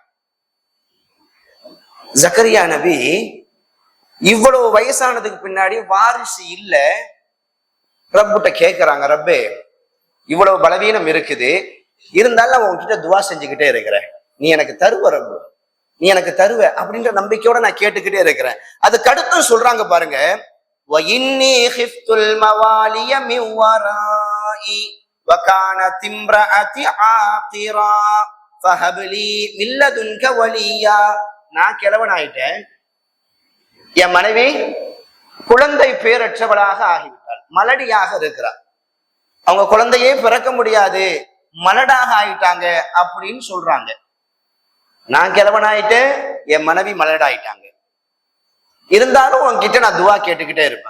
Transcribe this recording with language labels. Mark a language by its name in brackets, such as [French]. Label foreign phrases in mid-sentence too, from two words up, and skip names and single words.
[Tamil] ஜக்கரியா நபி இவ்வளவு வயசானதுக்கு பின்னாடி வாரிசு இல்ல, ரப்புட்ட கேட்கிறாங்க, ரப்பே இவ்வளவு பலவீனம் இருக்குது, இருந்தாலும் நான் உன்கிட்ட துவா செஞ்சுக்கிட்டே இருக்கிறேன், நீ எனக்கு தருவ ரப்பு, நீ எனக்கு தருவ அப்படின்ற நம்பிக்கையோட நான் கேட்டுக்கிட்டே இருக்கிறேன். அதுக்கு அடுத்து சொல்றாங்க பாருங்க, [Arabic] وَإِنِّي خِفْتُ الْمَوَالِيَ مِنْ وَرَائِي وَكَانَتِ امْرَأَتِي عَاقِرًا فَهَبْ لِي مِنْ لَدُنْكَ وَلِيًّا. [Tamil] நான் கிழவன் ஆயிட்டேன், என் மனைவி குழந்தை பேரற்றவளாக ஆகிவிட்டாள், மலடியாக இருக்கிறார், அவங்க குழந்தையே பிறக்க முடியாது, மலடாக ஆயிட்டாங்க அப்படின்னு சொல்றாங்க. நான் கிழவன் ஆயிட்டேன், என் மனைவி மலடாயிட்டாங்க, இருந்தாலும் உன்கிட்ட நான் துவா கேட்டுக்கிட்டே இருப்பேன்.